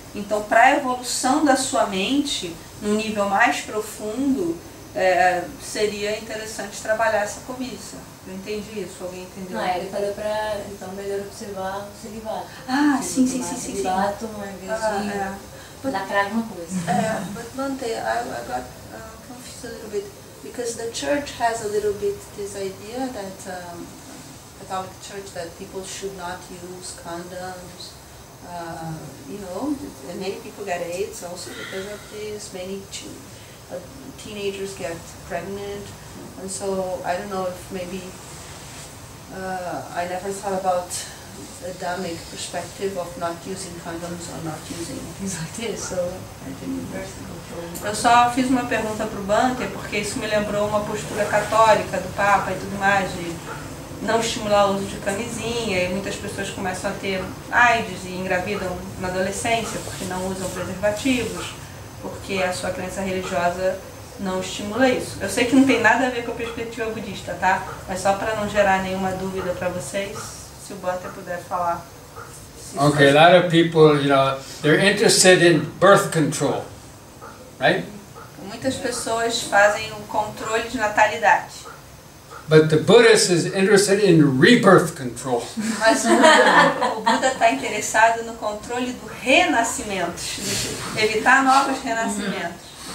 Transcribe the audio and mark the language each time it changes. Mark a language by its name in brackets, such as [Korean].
[Portuguese] Então, para a evolução da sua mente, num nível mais profundo, seria interessante trabalhar essa cobiça. Eu entendi isso, alguém entendeu? Não, ele falou para, então, melhor observar o celibato. Ah, sim. Celibato, ao invés de lacrar alguma coisa. [English] But Bhante, I got confused a little bit, because the church has a little bit this idea that Catholic Church, that people should not use condoms, you know, and many people get AIDS also because of this. Many teenagers get pregnant, and so I don't know if maybe I never thought about the Dhammic perspective of not using condoms or not using things like this, so I didn't birth control. [Portuguese] Eu só fiz uma pergunta para o Bhante, porque isso me lembrou uma postura católica do Papa e tudo mais, de não estimular o uso de camisinha, e muitas pessoas começam a ter AIDS e engravidam na adolescência porque não usam preservativos, porque a sua crença religiosa não estimula isso. Eu sei que não tem nada a ver com a perspectiva budista, tá? Mas só para não gerar nenhuma dúvida para vocês, se o Bhante puder falar. [English] Okay, a lot of people, you know, they're interested in birth control, right? [Portuguese] Muitas pessoas fazem o controle de natalidade. [English] But the Buddhist is interested in rebirth control. [Portuguese] Mas o Buda está interessado no controle do renascimento, de evitar novos renascimentos.